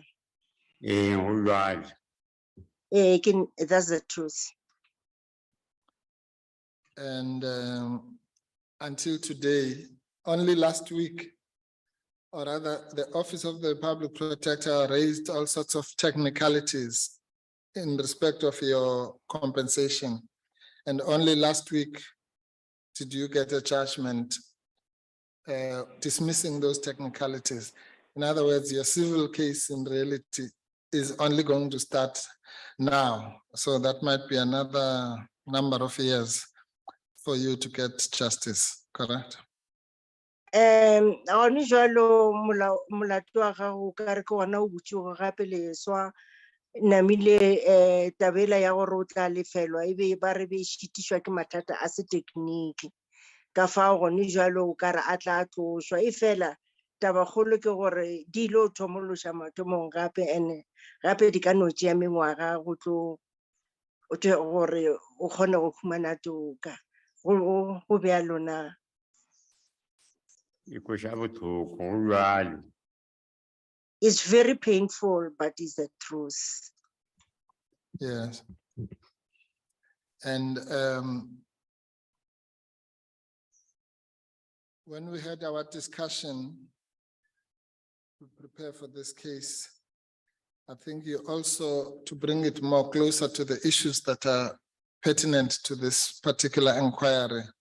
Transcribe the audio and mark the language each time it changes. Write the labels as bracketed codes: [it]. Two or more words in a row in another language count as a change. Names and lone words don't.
[nso] Go jwalo. [en] That's the truth. And until today, only last week, or rather the Office of the Public Protector raised all sorts of technicalities in respect of your compensation. And only last week did you get a judgment dismissing those technicalities. In other words, your civil case in reality is only going to start now. So that might be another number of years for you to get justice, correct? [nso] Gone jwalo molato wa gago ka re ke ona o botšigo gape leswa, namile tabela ya gore o tla lefelwa ebe ba re be šitišwa ke mathata a se tekniki, ka fao gone jwalo o ka re a tla tloswa. E fela tabakgolo ke gore di ile thomološa mathomong gape, and gape di ka no tšea mengwaga go tlo gore o kgone go humana toka, go bjalo na? [en] It's very painful, but it's the truth. Yes. And when we had our discussion to prepare for this case, I think you also, to bring it more closer to the issues that are pertinent to this particular inquiry,